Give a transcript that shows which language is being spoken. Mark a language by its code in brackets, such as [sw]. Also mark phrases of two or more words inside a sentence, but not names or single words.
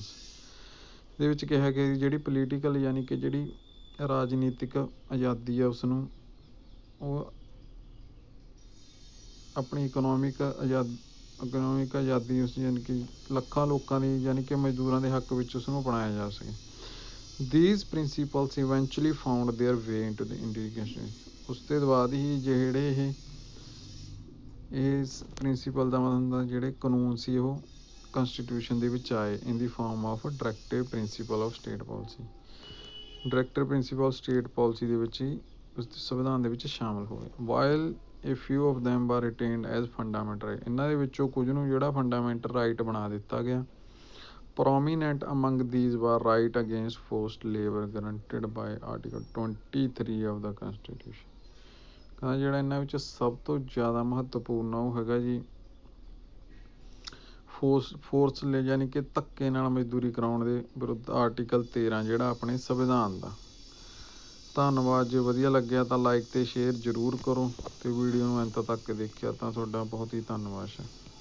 [pa] ਇਹਦੇ ਵਿੱਚ ਕਿਹਾ ਗਿਆ ਜਿਹੜੀ ਪੋਲੀਟੀਕਲ ਯਾਨੀ ਕਿ ਜਿਹੜੀ ਰਾਜਨੀਤਿਕ ਆਜ਼ਾਦੀ ਆ ਉਸਨੂੰ ਉਹ ਆਪਣੀ ਇਕਨੋਮਿਕ ਆਜ਼ਾਦੀ ਉਸ ਯਾਨੀ ਕਿ ਲੱਖਾਂ ਲੋਕਾਂ ਦੀ ਯਾਨੀ ਕਿ ਮਜ਼ਦੂਰਾਂ ਦੇ ਹੱਕ ਵਿੱਚ ਉਸਨੂੰ ਅਪਣਾਇਆ ਜਾ ਸਕੇ। [en] These principles eventually found their way into the Indian Constitution। [pa] ਉਸ ਤੋਂ ਬਾਅਦ ਹੀ ਜਿਹੜੇ ਇਸ ਪ੍ਰਿੰਸੀਪਲ ਦਾ ਮਤਲਬ ਹੁੰਦਾ ਜਿਹੜੇ ਕਾਨੂੰਨ ਸੀ ਉਹ ਕੰਸਟੀਟਿਊਸ਼ਨ ਦੇ ਵਿੱਚ ਆਏ [en] in the form of directive principle of state policy. directive principle of state policy [pa] ਦੇ ਵਿੱਚ ਹੀ ਉਸ ਸੰਵਿਧਾਨ ਦੇ ਵਿੱਚ ਸ਼ਾਮਲ ਹੋਏ। [en] while a few of them are retained as fundamental right, [pa] ਇਹਨਾਂ ਦੇ ਵਿੱਚੋਂ ਕੁਝ ਨੂੰ ਜਿਹੜਾ [en] fundamental right [pa] ਬਣਾ ਦਿੱਤਾ ਗਿਆ। [en] Prominent among these were right against forced labor guaranteed by Article 23 of the Constitution। [pa] ਕਹਿੰਦਾ ਜਿਹੜਾ ਇਹਨਾਂ ਵਿੱਚ ਸਭ ਤੋਂ ਜ਼ਿਆਦਾ ਮਹੱਤਵਪੂਰਨ ਉਹ ਹੈਗਾ ਜੀ ਫੋਰਸ ਯਾਨੀ ਕਿ ਧੱਕੇ ਨਾਲ ਮਜ਼ਦੂਰੀ ਕਰਾਉਣ ਦੇ ਵਿਰੁੱਧ ਆਰਟੀਕਲ 13 ਜਿਹੜਾ ਆਪਣੇ ਸੰਵਿਧਾਨ ਦਾ। ਧੰਨਵਾਦ। ਜੇ ਵਧੀਆ ਲੱਗਿਆ ਤਾਂ ਲਾਈਕ ਅਤੇ ਸ਼ੇਅਰ ਜ਼ਰੂਰ ਕਰੋ, ਅਤੇ ਵੀਡੀਓ ਨੂੰ ਅੰਤ ਤੱਕ ਦੇਖਿਆ ਤਾਂ ਤੁਹਾਡਾ ਬਹੁਤ ਹੀ ਧੰਨਵਾਦ ਹੈ।